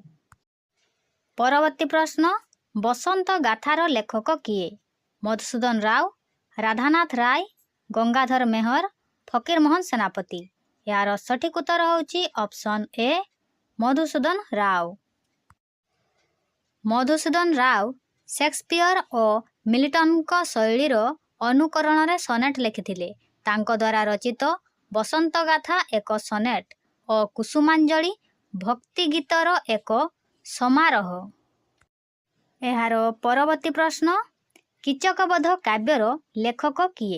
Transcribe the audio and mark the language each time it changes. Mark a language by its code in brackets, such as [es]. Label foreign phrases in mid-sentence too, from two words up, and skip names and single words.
[or] ପରବର୍ତ୍ତୀ ପ୍ରଶ୍ନ ବସନ୍ତ ଗାଥାର ଲେଖକ କିଏ? मधुसूदन राव, राधानाथ राय, गंगाधर मेहर, फकीर मोहन सेनापति। ୟାର ସଠିକ ଉତ୍ତର ହେଉଛି ଅପ୍ସନ ଏ ମଧୁସୂଦନ ରାଓ। ମଧୁସୂଦନ ରାଓ ସେକ୍ସପିୟର ଓ ମିଲ୍ଟନଙ୍କ ଶୈଳୀର ଅନୁକରଣରେ ସନେଟ୍ ଲେଖିଥିଲେ। ତାଙ୍କ ଦ୍ୱାରା ରଚିତ ବସନ୍ତଗାଥା ଏକ ସନେଟ୍ ଓ କୁସୁମାଞ୍ଜଳି ଭକ୍ତି ଗୀତର ଏକ ସମାରୋହ। ଏହାର ପରବର୍ତ୍ତୀ ପ୍ରଶ୍ନ, କୀଚକବଧ କାବ୍ୟର ଲେଖକ କିଏ?